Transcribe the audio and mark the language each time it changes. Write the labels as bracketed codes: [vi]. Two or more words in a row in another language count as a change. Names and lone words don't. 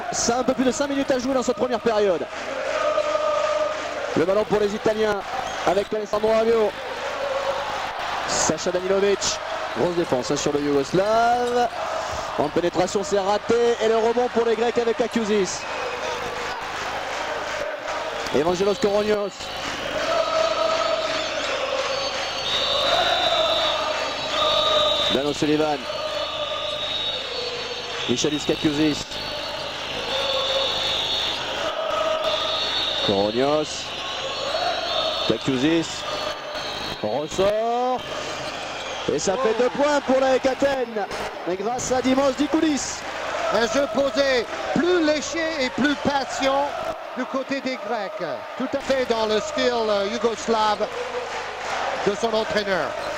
[fr] C'est un peu plus de 5 minutes à jouer dans cette première période. Le ballon pour les Italiens avec Alessandro Rabiot. Sacha Danilovic, grosse défense hein, sur le Yougoslave. En pénétration c'est raté et le rebond pour les Grecs avec Akiousis. Evangelos Koronios. Dan O'Sullivan. Michalis Akiousis. Koronios. Akiousis. Ressort. Et ça fait 2 points pour la Athènes. Mais grâce à Dimos Dikoudis. Un jeu posé plus léché et plus patient du côté des Grecs. Tout à fait dans le style yougoslave de son entraîneur.